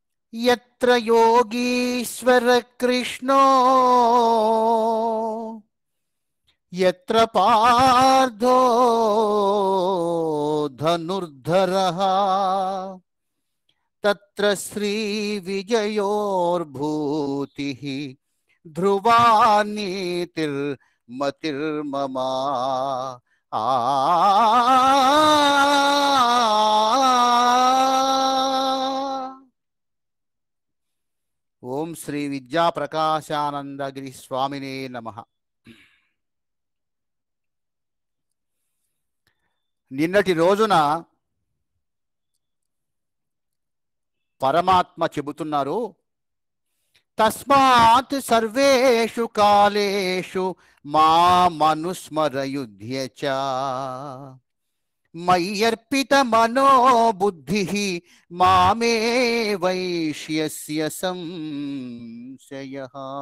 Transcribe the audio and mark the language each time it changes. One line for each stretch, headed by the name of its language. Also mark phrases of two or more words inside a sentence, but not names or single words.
Sanskrit: यत्र योगीश्वर कृष्णो यत्र पार्थो धनुर्धरः तत्र श्री विजयोर्भूतिः ध्रुवा नीतिर्मतिर्मम। आ ఓం శ్రీ విద్యా ప్రకాశానందగిరి స్వామినే నమః.
Telugu: నిన్నటి రోజున పరమాత్మ చెబుతున్నారు,
Sanskrit: తస్మాత్ సర్వేషు కాలేషు మామనుస్మరయుధ్య చ మయ్యర్పిత మనోబుద్ధిః మామే వైష్యస్య సంశయః.